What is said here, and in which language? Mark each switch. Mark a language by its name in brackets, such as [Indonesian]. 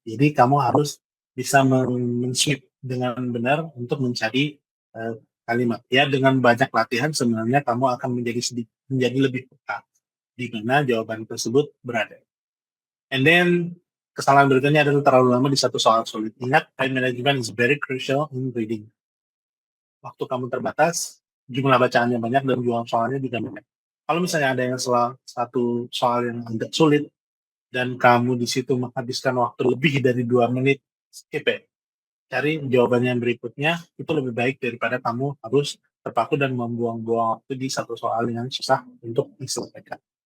[Indonesian] Jadi kamu harus bisa men-sweep dengan benar untuk mencari kalimat. Ya dengan banyak latihan sebenarnya kamu akan menjadi lebih peka di mana jawaban tersebut berada. [English] And then [Indonesian] kesalahan berikutnya adalah terlalu lama di satu soal sulit. [English] Ingat, time management is very crucial in reading. [Indonesian] Waktu kamu terbatas, jumlah bacaannya banyak dan jumlah soalnya juga banyak. Kalau misalnya ada yang satu soal yang agak sulit dan kamu di situ menghabiskan waktu lebih dari 2 menit, skip ya. Cari jawaban yang berikutnya, itu lebih baik daripada kamu harus terpaku dan membuang-buang waktu di satu soal yang susah untuk diselesaikan.